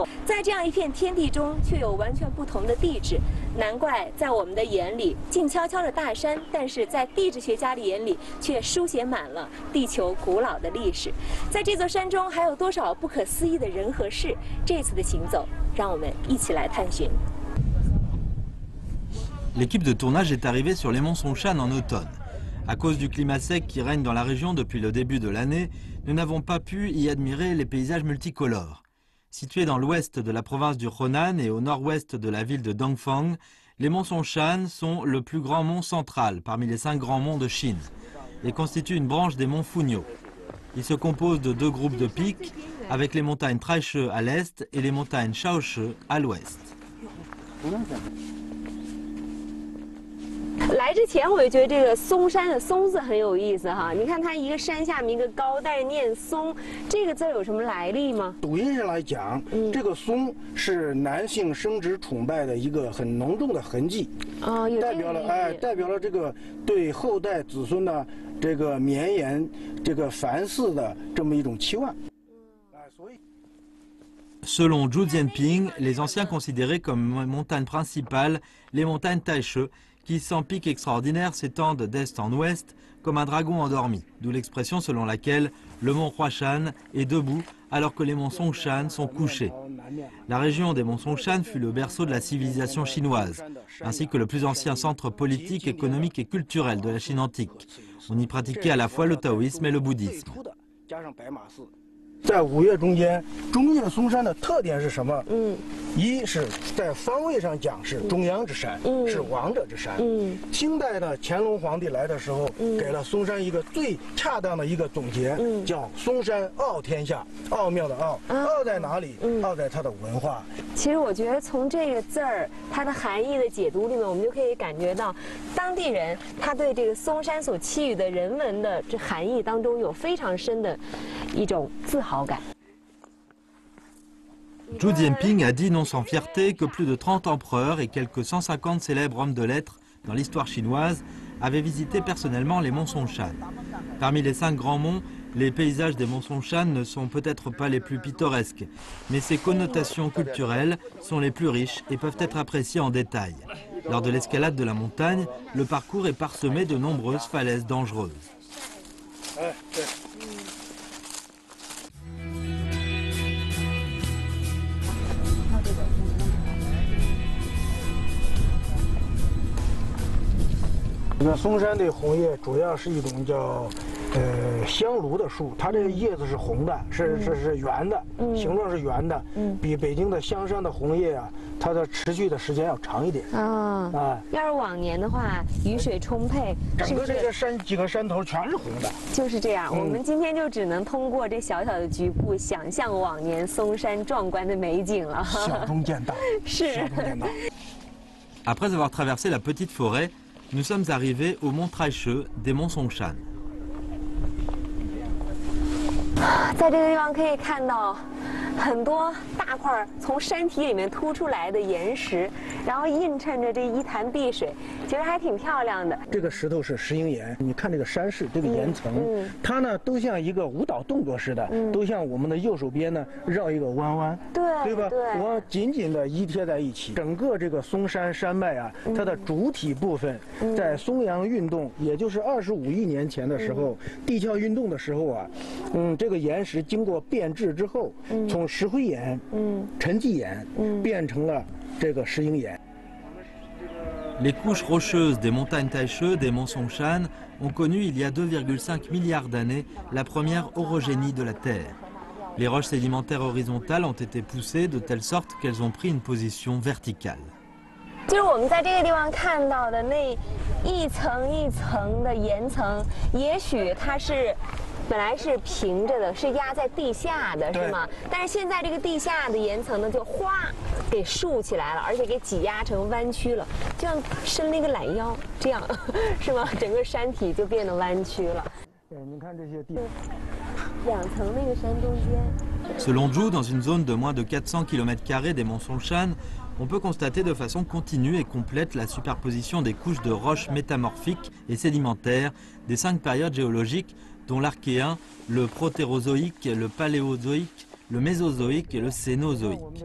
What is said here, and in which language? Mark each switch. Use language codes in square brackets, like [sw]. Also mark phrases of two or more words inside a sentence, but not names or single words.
[zh] 在这样一片天地中，却有完全不同的地质，难怪在我们的眼里静悄悄的大山，但是在地质学家的眼里却书写满了地球古老的历史。在这座山中还有多少不可思议的人和事？这次的行走，让我们一起来探寻。 [fr] L'équipe de tournage est arrivée sur les monts Songshan en automne. À cause du climat sec qui règne dans la région depuis le début de l'année, nous n'avons pas pu y admirer les paysages multicolores. Situés dans l'ouest de la province du Henan et au nord-ouest de la ville de Dongfang, les monts Songshan sont le plus grand mont central parmi les 5 grands monts de Chine et constituent une branche des monts Funyo. Ils se composent de 2 groupes de pics, avec les montagnes Taiche à l'est et les montagnes Shaoche à l'ouest. [zh] 来之前我就觉得这个嵩山的嵩字很有意思哈，你看它一个山下面一个高，但是念松，这个字有什么来历吗？读音上来讲，这个松是男性生殖崇拜的一个很浓重的痕迹，代表了这个对后代子孙的这个绵延、这个繁嗣的这么一种期望。 [fr] Selon Zhu Jianping, les anciens considéraient comme montagne principale les montagnes Taiche, qui sans pic extraordinaire s'étendent d'est en ouest comme un dragon endormi, d'où l'expression selon laquelle le mont Huashan est debout alors que les monts Songshan sont couchés. La région des monts Songshan fut le berceau de la civilisation chinoise, ainsi que le plus ancien centre politique, économique et culturel de la Chine antique. On y pratiquait à la fois le taoïsme et le bouddhisme. [zh] 在5岳中间的嵩山的特点是什么？一是在方位上讲是中央之山，是王者之山。清代的乾隆皇帝来的时候，给了嵩山一个最恰当的一个总结，叫嵩山傲天下。奥妙的奥，奥在哪里？奥在它的文化。其实我觉得从这个字儿它的含义的解读里面，我们就可以感觉到当地人他对这个嵩山所期予的人文的这含义当中有非常深的一种自豪感。 [fr] Zhu Jianping a dit non sans fierté que plus de 30 empereurs et quelques 150 célèbres hommes de lettres dans l'histoire chinoise avaient visité personnellement les monts Songshan. Parmi les 5 grands monts, les paysages des monts Songshan ne sont peut-être pas les plus pittoresques, mais ses connotations culturelles sont les plus riches et peuvent être appréciées en détail. Lors de l'escalade de la montagne, le parcours est parsemé de nombreuses falaises dangereuses. [zh] 这个嵩山的红叶主要是一种叫香炉的树，它这个叶子是红的，是圆的，形状是圆的，比北京的香山的红叶啊，它的持续的时间要长一点。要是往年的话，雨水充沛，整个这个山几个山头全是红的。就是这样，我们今天就只能通过这小小的局部，想象往年嵩山壮观的美景了。小中见大，是。小中见大。 [fr] Après avoir traversé la petite forêt, nous sommes arrivés au mont Taiche des monts Songshan. [zh] 在这个地方可以看到很多大块从山体里面凸出来的岩石，然后映衬着这一潭碧水，其实还挺漂亮的。这个石头是石英岩，你看这个山势，这个岩层，它呢都像一个舞蹈动作似的，都像我们的右手边呢绕一个弯弯，对吧？我紧紧的依贴在一起。整个这个嵩山山脉啊，它的主体部分在松阳运动，也就是25亿年前的时候，地壳运动的时候啊，这个岩石经过变质之后，从石灰岩、沉积岩变成了这个石英岩。 [fr] Les couches rocheuses des montagnes Taisheu, des monts Songshan, ont connu il y a 2,5 milliards d'années la première orogénie de la Terre. Les roches sédimentaires horizontales ont été poussées de telle sorte qu'elles ont pris une position verticale. [zh] 就是我们在这个地方看到的那一层一层的岩层，也许它是本来是平着的，是压在地下的，是吗？但是现在这个地下的岩层呢，就哗给竖起来了，而且给挤压成弯曲了，就像伸了一个懒腰，这样是吗？整个山体就变得弯曲了。你看这些地，两层那个山中间。 [fr] Selon Zhu, dans une zone de moins de 400 km² des monts Songshan, on peut constater de façon continue et complète la superposition des couches de roches métamorphiques et sédimentaires des 5 périodes géologiques, dont l'Archéen, le Protérozoïque, le Paléozoïque, le Mésozoïque et le Cénozoïque.